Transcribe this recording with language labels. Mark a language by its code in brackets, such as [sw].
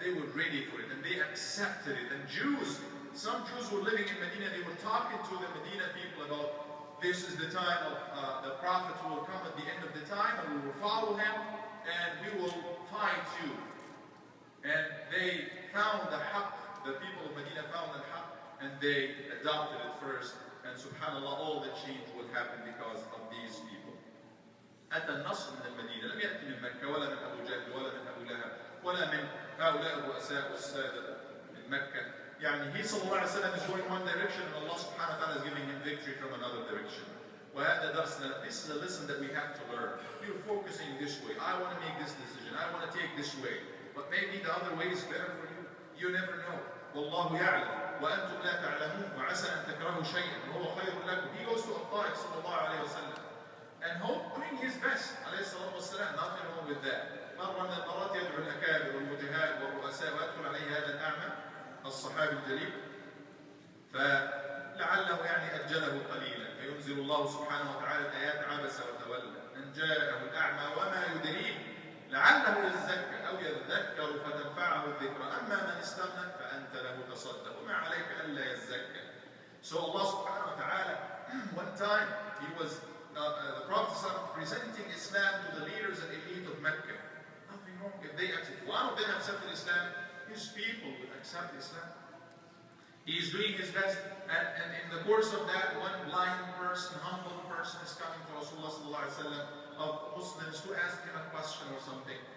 [en] They were ready for it and they accepted it. And some Jews were living in Medina, they were talking to the Medina people about this is the time of the Prophet who will come at the end of the time, and we will follow him and we will fight you. And they found the haqq, the people of Medina found the haqq, and they adopted it first. And subhanAllah, all the change will happen because of these people. [ar] أتى النصر من المدينة، لم يأتي من مكة ولا من أبو جهل ولا من أبو لهب ولا من هؤلاء الرؤساء والسادة من مكة. [en] يعني he sallallahu alayhi wa sallam is going one direction and Allah subhanahu wa ta'ala is giving him victory from another direction. [ar] وهذا درسنا. [en] This is a lesson that we have to learn. You're focusing this way. I want to make this decision. I want to take this way. But maybe the other way is better for you. You never know. [ar] والله يعلم وأنتم لا تعلمون وعسى أن تكرهوا شيئا وهو خير لكم. [en] He goes to الطائف [ar] صلى الله عليه وسلم [en] and doing his best [ar] عليه الصلاة والسلام. [en] Nothing wrong with that. [ar] مرة من المرات يدعو الأكابر والوجهاء والرؤساء ويدخل عليه هذا الأعمى الصحابي الجليل فلعله يعني أجله قليلا فينزل الله سبحانه وتعالى الآيات عبس وتولى أن جاءه الأعمى وما يدريه لعله يزكى أو يذكر فتنفعه الذكرى أما من استغنى فأنت له تصدق وما عليك ألا يزكى. [en] So Allah subhanahu wa ta'ala, one time he was the Prophet presenting Islam to the leaders and elite of Mecca. Nothing wrong if they accept. One of them accepted Islam, his people would accept Islam. He is doing his best, and in the course of that, one blind person, humble person is coming to Rasulullah sallallahu alaihi wasallam of Muslims to ask him a question or something.